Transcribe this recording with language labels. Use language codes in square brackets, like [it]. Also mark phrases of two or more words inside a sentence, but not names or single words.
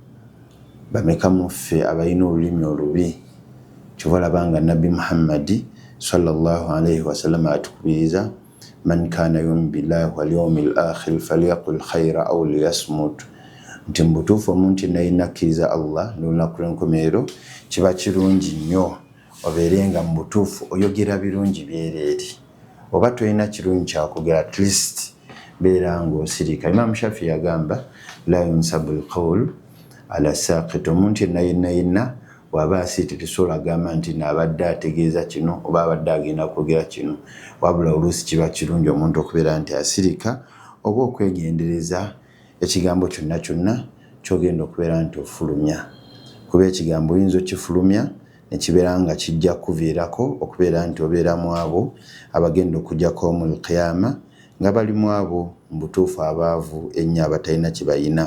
[lg] Bameka muffe abalina olulimi olubi? Kyova olabanga nabbi Muhammadi [ar] صلى الله عليه وسلم [lg] atukubiriza [ar] من كان يؤمن بالله واليوم الآخر فليقل خيرا أو ليصمت, [lg] nti mu butuufu omuntu yenna akkiriza Allah n'olunaku lw'enkomerero kiba kirungi nnyo obeerenga mu butuufu oyogera birungi byereere, oba tolina kirungi kyakugera [en] at least [lg] beera ng'osirika. Imam Shafi yagamba [ar] لا ينسب القول إلى ساكت, [lg] omuntu yenna waba asiite tesobola agamba nti naabadde ategeeza kino oba abadde agenda kwogera kino, wabula oluusi kiba kirungi omuntu okubeera nti asirika oba okwegendereza ekigambo kyonna kyonna kyogenda okubeera nti ofulumya, kuba ekigambo oyinza okifulumya nekibeera nga kijja kuviirako okubeera nti obeera mu abo abagenda okujjako [ar] يوم القيامة [lg] nga bali mu abo mu butuufu abaavu ennyo abatalina kibayina.